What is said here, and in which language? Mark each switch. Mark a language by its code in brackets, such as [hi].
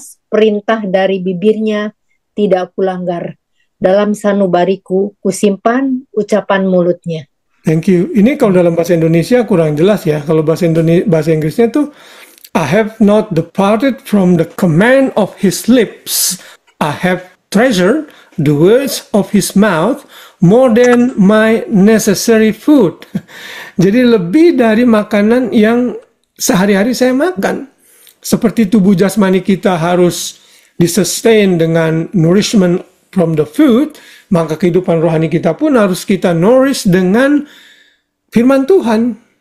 [id] Perintah dari bibirnya tidak kulanggar. Dalam sanubariku kusimpan ucapan mulutnya. [en] Thank you. [id] Ini kalau dalam bahasa Indonesia kurang jelas ya. Kalau bahasa Inggrisnya tuh, [en] I have not departed from the command of his lips. I have treasured the words of his mouth more than my necessary food. [id] Jadi lebih dari makanan yang sehari-hari saya makan. Seperti tubuh jasmani kita harus disustain dengan [en] nourishment from the food, [id] maka kehidupan rohani kita pun harus kita nourish dengan firman Tuhan.